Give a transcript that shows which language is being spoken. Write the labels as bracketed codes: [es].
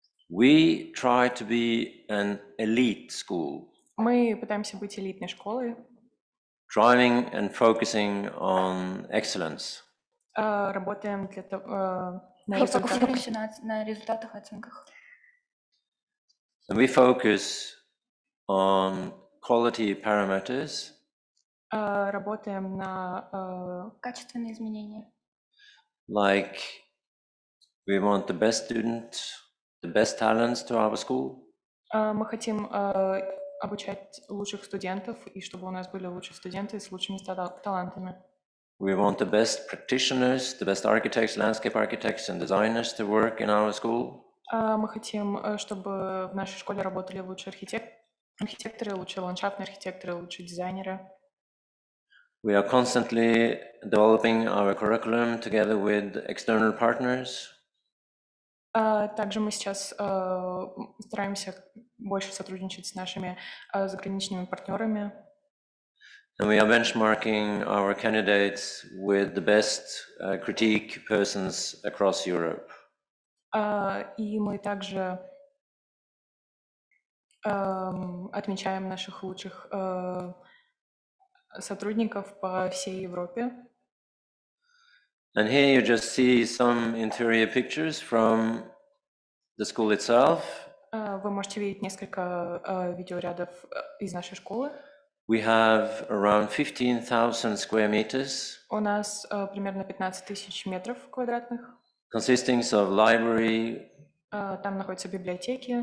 [en] We try to be an elite school, [ru] мы пытаемся быть элитной школой, [en] driving and focusing on excellence. [ru] работаем для того, на результатах. Фокусируемся на результатах и оценках. [en] And we focus on quality parameters, [ru] Работаем на Качественные изменения. [en] like we want the best students, the best talents to our school. [ru] мы хотим обучать лучших студентов, и чтобы у нас были лучшие студенты с лучшими талантами. [en] We want the best practitioners, the best architects, landscape architects and designers to work in our school. [ru] Мы хотим, чтобы в нашей школе работали лучшие архитекторы, лучшие ландшафтные архитекторы, лучшие дизайнеры. [en] We are constantly developing our curriculum together with external partners. [ru] Также мы сейчас стараемся больше сотрудничать с нашими заграничными партнерами. [en] And we are benchmarking our candidates with the best critique persons across Europe. [ru] И мы также отмечаем наших лучших сотрудников по всей Европе. [en] And here you just see some interior pictures from the school itself. [ru] Вы можете видеть несколько видеорядов из нашей школы. [en] We have around 15,000 square meters. [ru] У нас примерно 15 тысяч метров квадратных. [en] Consisting of library, [ru] Там находятся библиотеки,